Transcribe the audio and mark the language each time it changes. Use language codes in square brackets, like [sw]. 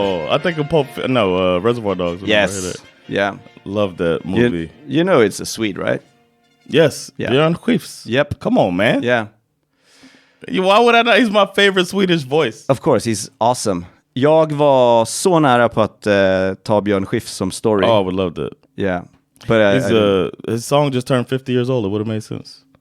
[en] I think of Reservoir Dogs. Yes. Yeah. Love that movie. You know it's a Swede, right? Yes. Yeah. Björn Skifs. Yep. Come on, man. Yeah. Why would I not? He's my favorite Swedish voice. Of course, he's awesome. [sv] Jag var så nära på att ta Björn Skifs som story. [en] Oh, I would love that. Yeah. But his song just turned 50 years old. It would have made sense.